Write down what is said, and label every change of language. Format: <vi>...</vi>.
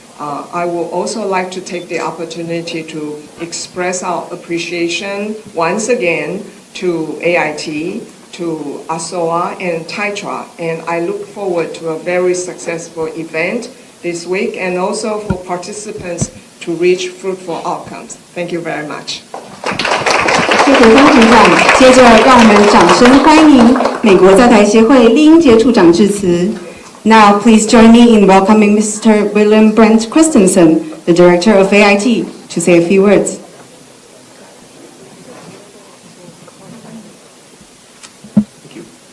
<en>I would also like to take the opportunity to express our appreciation once again to AIT, to ASOA and TITRA, and I look forward to a very successful event this week and also for participants to reach fruitful outcomes. Thank you very much.</en> <zh>谢谢张局长。接着，让我们掌声欢迎美国在台协会丽英杰处长致辞。</zh> <en>Now, please join me in welcoming Mr. William Brent Christensen, the director of AIT, to say a few words. Thank you.</en>